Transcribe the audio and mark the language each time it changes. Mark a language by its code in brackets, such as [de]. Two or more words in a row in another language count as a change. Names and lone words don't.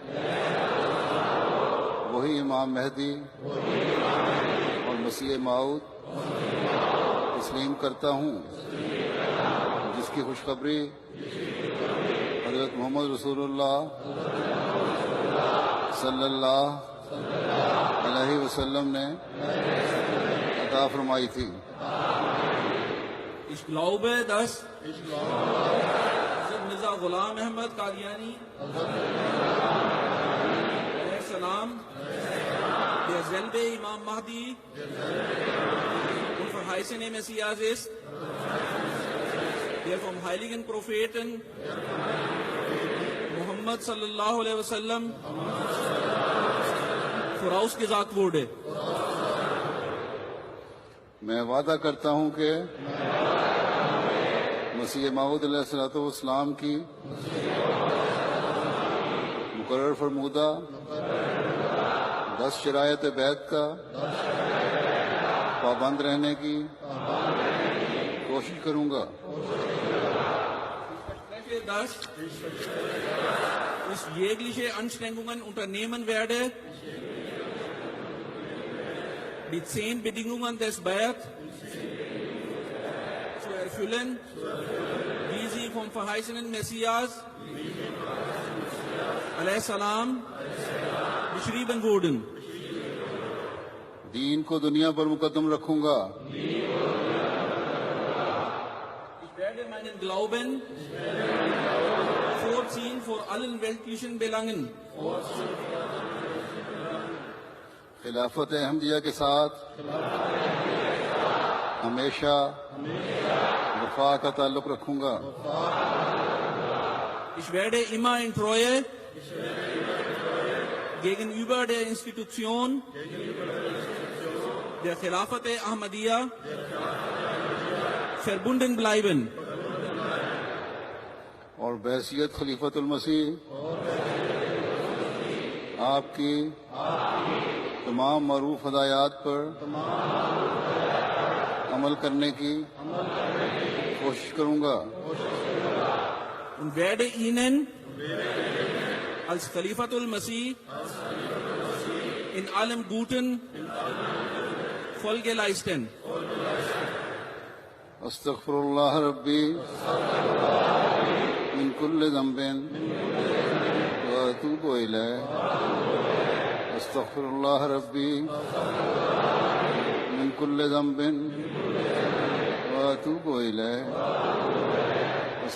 [ur] وہی امام مہدی اور مسیح موعود تسلیم کرتا ہوں جس کی خوشخبری حضرت محمد رسول اللہ [ar] صلی اللہ علیہ وسلم [ur] نے عطا فرمائی تھی. [de] Ich glaube, dass Hazrat Mirza Ghulam Ahmad Qadiani [ar] عليه السلام [de] derselbe Imam Mahdi und verheißene Messias ist, der vom heiligen Propheten Muhammad [ar] صلى الله عليه وسلم [de] vorausgesagt wurde. [ur] میں وعدہ کرتا ہوں کہ مسیح موعود [ar] علیہ الصلوۃ والسلام [ur] کی مقرر فرمودہ 10 شرائط بیعت کا پابند رہنے کی کوشش کروں گا. [de] Dass ich jegliche Anstrengungen unternehmen werde, die 10 Bedingungen des Bayat zu erfüllen, wie sie vom verheißenen Messias [ar] عليه السلام [de] beschrieben wurden. [ur] دین کو دنیا پر مقدم رکھوں گا. [de] Ich werde meinen Glauben vorziehen vor allen weltlichen Belangen. [ur] خلافت احمدیہ کے ساتھ ہمیشہ وفا کا تعلق رکھوں گا. [de] Ich werde immer in Treue gegenüber der Institution der Khilafat Ahmadiyya verbunden bleiben. [ur] اور بحیثیت خلیفۃ المسیح آپ کی تمام معروف ہدایات پر عمل کرنے کی کوشش کروں گا. [de] Und werde Ihnen als Khalifatul Masih in allem Guten Folge leisten. [ar] استغفر اللہ ربی من کل ذنب واتوب الیہ. استغفر اللہ ربی من کل ذنب واتوب الیہ.